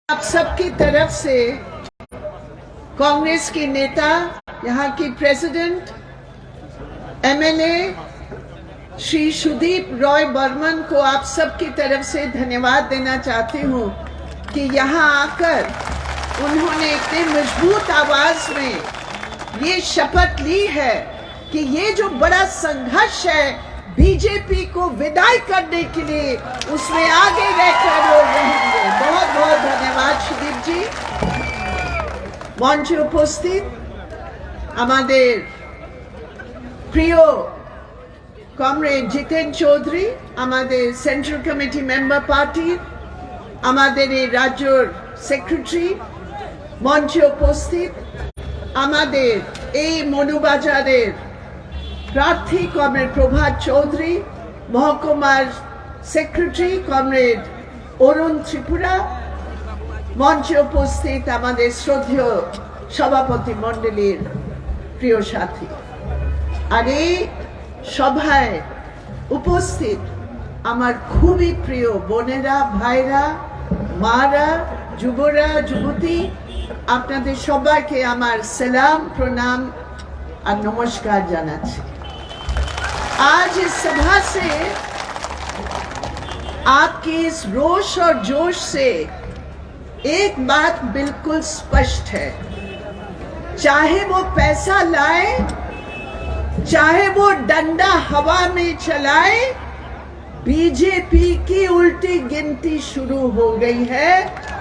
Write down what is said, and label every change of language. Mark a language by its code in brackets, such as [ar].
[hi] आप सबकी तरफ से कांग्रेस के नेता, यहाँ की प्रेसिडेंट, एमएलए श्री सुदीप रॉय बर्मन को आप सबकी तरफ से धन्यवाद देना चाहती हूँ कि यहाँ आकर उन्होंने इतने मजबूत आवाज में ये शपथ ली है कि ये जो बड़ा संघर्ष है बीजेपी को विदाई करने के लिए, उसमें आगे रहकर वो रहेंगे। बहुत बहुत धन्यवाद सुदीप जी। [bn] मंचे उपस्थित আমাদের প্রিয় কমরেড জিতেন চৌধুরী, আমাদের সেন্ট্রাল কমিটি মেম্বার পার্টির, আমাদের এই রাজ্যের সেক্রেটারি, মঞ্চে উপস্থিত আমাদের এই মনুবাজারের প্রার্থী কমরেড প্রভাত চৌধুরী, মহকুমার সেক্রেটারি কমরেড অরুণ ত্রিপুরা, মঞ্চে উপস্থিত আমাদের শ্রদ্ধেয় সভাপতি মণ্ডলীর প্রিয় সাথী, আর এই সভায় উপস্থিত আমার খুবই প্রিয় বোনেরা, ভাইরা, মারা, যুবরা, যুবতী, আপনাদের সবাইকে আমার সালাম, প্রণাম [hi] और नमस्कार [bn] জানাচ্ছি। [hi] आज इस सभा से आपके इस रोष और जोश से एक बात बिल्कुल स्पष्ट है, चाहे वो पैसा लाए, चाहे वो डंडा हवा में चलाए, बीजेपी की उल्टी गिनती शुरू हो गई है।